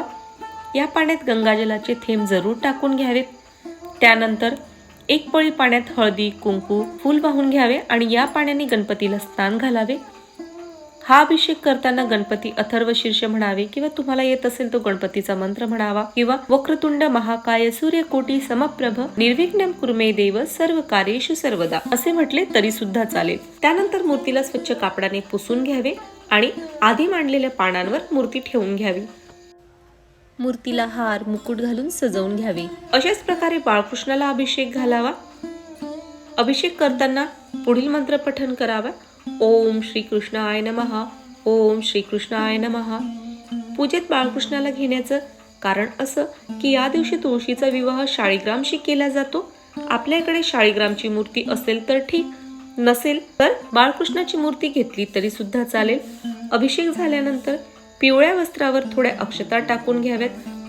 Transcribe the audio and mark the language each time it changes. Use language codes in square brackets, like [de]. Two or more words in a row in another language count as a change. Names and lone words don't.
[mr] या पाण्यात गंगाजलाचे थेंब जरूर टाकून घ्यावेत। त्यानंतर एक पळी पाण्यात हळदी, कुंकू, फूल वाहून घ्यावे आणि या पाण्याने गणपतीला स्नान घालावे। हा अभिषेक करताना गणपती अथर्व शीर्ष म्हणावे किंवा तुम्हाला येत असेल तो गणपतीचा मंत्र म्हणावा किंवा [sa] वक्रतुंड महाकाय सूर्यकोटी समप्रभ निर्विघ्नं कुरु मे देव सर्व कार्येषु सर्वदा [mr] असे म्हटले तरी सुद्धा चालेल। त्यानंतर मूर्तीला स्वच्छ कापडाने पुसून घ्यावे आणि आधी मांडलेल्या पानांवर मूर्ती ठेवून घ्यावी। मूर्तीला हार, मुकुट घालून सजवून घ्यावे। अशाच प्रकारे बाळकृष्णाला अभिषेक घालावा। अभिषेक करताना पुढील मंत्र पठण करावा। [sa] ओम श्री कृष्णाय नमः, ओम श्री कृष्णाय नमः। [mr] पूजेत बाळकृष्णाला घेण्याचं कारण असं की या दिवशी तुळशीचा विवाह शाळीग्रामशी केला जातो। आपल्याकडे शाळीग्रामची मूर्ती असेल तर ठीक, नसेल तर बाळकृष्णाची मूर्ती घेतली तरी सुद्धा चालेल। अभिषेक झाल्यानंतर पिवळ्या वस्त्रावर थोड्या अक्षता टाकून घ्याव्यात।